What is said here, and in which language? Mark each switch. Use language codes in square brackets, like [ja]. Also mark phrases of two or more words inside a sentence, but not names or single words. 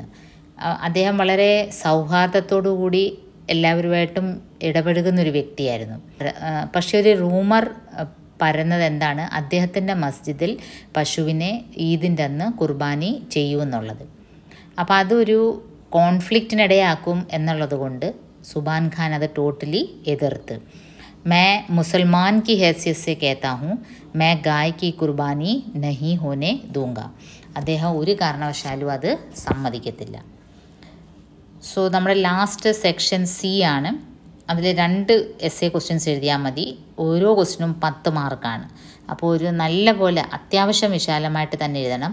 [ml] അദ്ദേഹം വളരെ സൗഹാർദ്ദത്തോടു കൂടി എല്ലാവരുമായിട്ടും ഇടപഴകുന്നൊരു വ്യക്തിയായിരുന്നു. പക്ഷേ ഒരു റൂമർ പരന്നത് എന്താണ്, അദ്ദേഹത്തിൻ്റെ മസ്ജിദിൽ പശുവിനെ ഈദിൻ്റെ അന്ന് കുർബാനി ചെയ്യുമെന്നുള്ളത്. അപ്പോൾ അതൊരു കോൺഫ്ലിക്റ്റിനിടയാക്കും എന്നുള്ളത് കൊണ്ട് സുബാൻ ഖാൻ അത് ടോട്ടലി എതിർത്ത്. [hi] मैं मुसलमान की हैसियत से कहता हूँ, मैं गाय की कुर्बानी नहीं होने दूंगा. [ml] അദ്ദേഹം ഒരു കാരണവശാലും അത് സമ്മതിക്കത്തില്ല. സോ നമ്മുടെ [en] last section C [ml] ആണ്. അതിൽ 2 [en] essay questions [ml] എഴുതിയാൽ മതി. ഓരോ ക്വസ്റ്റ്യനും 10 മാർക്കാണ്. അപ്പോൾ ഒരു നല്ല പോലെ അത്യാവശ്യം വിശാലമായിട്ട് തന്നെ എഴുതണം.